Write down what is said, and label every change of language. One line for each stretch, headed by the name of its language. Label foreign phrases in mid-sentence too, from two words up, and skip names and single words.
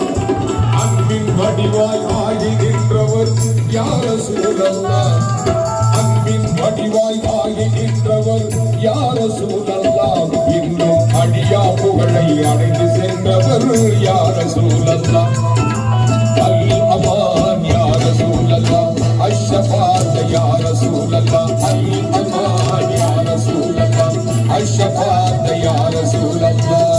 Tamil: அன்பின் வடிவாய் ஆகின்றவர் யார் ரசூலல்லாஹ். அன்பின் வடிவாய் ஆகின்றவர் யார் ரசூலல்லாஹ். இன்னும் அடியா புகழை அடைந்து சென்றவர் யார் ரசூலல்லாஹ். அல் அமான் யார் ரசூலல்லாஹ்.
Arabic: الشفاعة يا رسول الله. الأمان يا رسول الله. الشفاعة يا رسول الله.